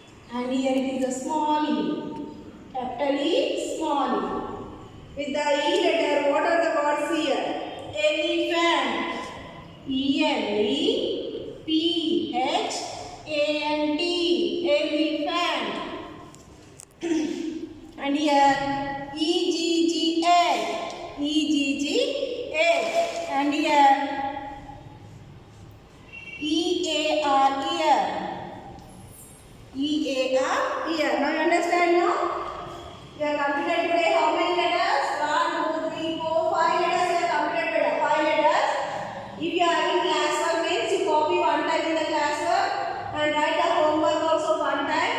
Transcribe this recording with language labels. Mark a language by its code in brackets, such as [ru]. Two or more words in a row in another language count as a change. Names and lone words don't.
[en] And here it is a small e. Capital E, small e. With the E letter, what are the words here? Elephant. E-L-E-P-H-A-N-T. Elephant. And here E-G-G-H. E-G-G-H. And here E-A-R, ear. E-A-R, ear. Now you understand now? You have completed today how many letters? 1, 2, 3, 4, 5 letters you have completed today. 5 letters. If you are having classwork means you copy one time in the classwork and write the homework also one time.